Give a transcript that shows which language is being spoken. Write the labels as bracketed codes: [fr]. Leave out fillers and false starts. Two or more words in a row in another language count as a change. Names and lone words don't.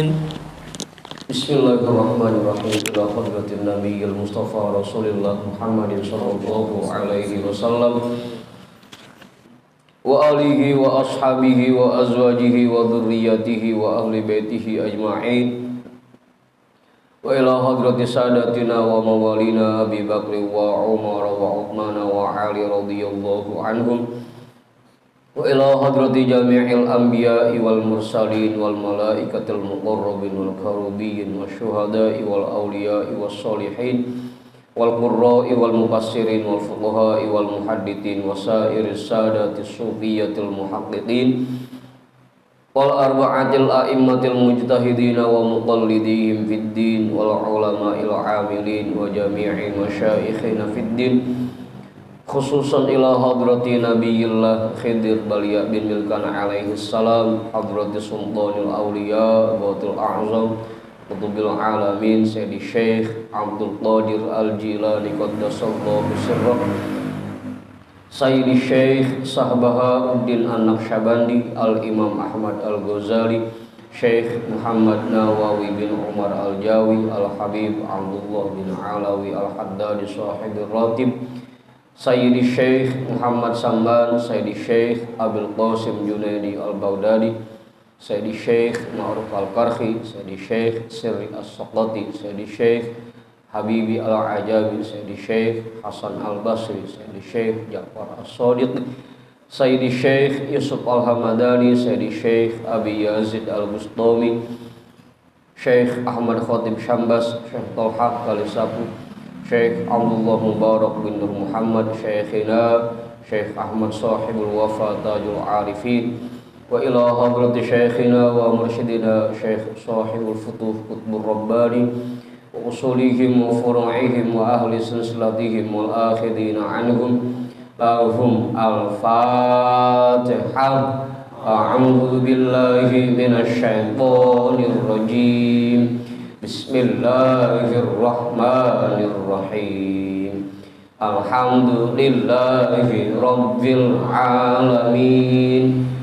[ar] بسم الله الرحمن الرحيم. إلى حضرة النبي المصطفى رسول الله محمد صلى الله عليه وسلم وآله وأصحابه وأزواجه وذرياته وأهل بيته أجمعين. وإلى حضرة ساداتنا وموالينا أبي بكر وعمر وعثمان وعلي رضي الله عنهم. وإلى حضرة جميع الأنبياء والمرسلين والملائكة المقربين والكروبيين والشهداء والأولياء والصالحين والقراء والمفسرين والفقهاء والمحدثين وسائر السادات الصوفية المحققين والأربعة الأئمة المجتهدين ومقلديهم في الدين والعلماء العاملين وجميع مشايخنا في الدين خصوصا إلى حضرة نبي الله خضر بليا بن ملكان عليه السلام حضرة سلطان الأولياء بطل الأعظم قطب العالمين سيدي شيخ عبد القادر الجيلاني قدس الله سره سيدي شيخ صهباء الدين النقشبندي الإمام أحمد الغزالي شيخ محمد نووي بن عمر الجاوي الحبيب عبد الله بن علوي الحدادي صاحب الراتب سيدي شيخ محمد سمبان سيدي شيخ أبي القاسم جنيدي البغدادي سيدي شيخ معروف الكرخي سيدي شيخ سري السقطي سيدي شيخ حبيبي العجبي سيدي شيخ حسن البصري سيدي شيخ جعفر الصادق سيدي شيخ يوسف الهمداني سيدي شيخ أبي يزيد البسطامي شيخ أحمد خطيب سمباس شيخ طلحة كاليسابو شيخ عبد الله مبارك بن نور محمد شيخنا شيخ أحمد صاحب الوفا تاج العارفين وإلى حضرة شيخنا ومرشدنا شيخ صاحب الفتوح قطب الرباني وأصولهم وفروعهم وأهل سلسلتهم والآخذين عنهم لهم الفاتحة. أعوذ بالله من الشيطان الرجيم. بسم الله الرحمن الرحيم. الحمد لله رب العالمين.